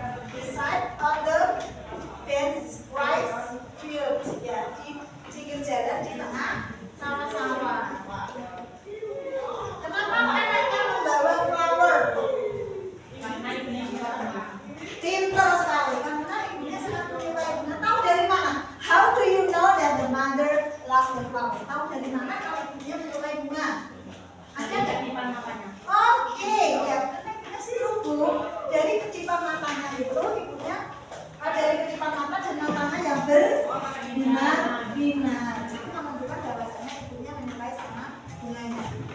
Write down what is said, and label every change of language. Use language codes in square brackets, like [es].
[en] The side of the dense rice field. [id] Ya, di pinggir jalan di tengah sawah-sawah. Kenapa anaknya membawa flower? Pintar sekali, karena ibunya sangat menyukai ibunya. Tahu dari mana? [en] How do you know that the mother loves the flower? [id] Tahu dari mana kalau ibunya menyukai bunga? Ada nggak kedipan matanya? Oke, ya, karena ibunya serupu. Dari kedipan matanya itu, ibunya dari kedipan mata dan matanya yang berbinar-binar. Itu menunjukkan bahwasanya ibunya menyukai sama bunganya.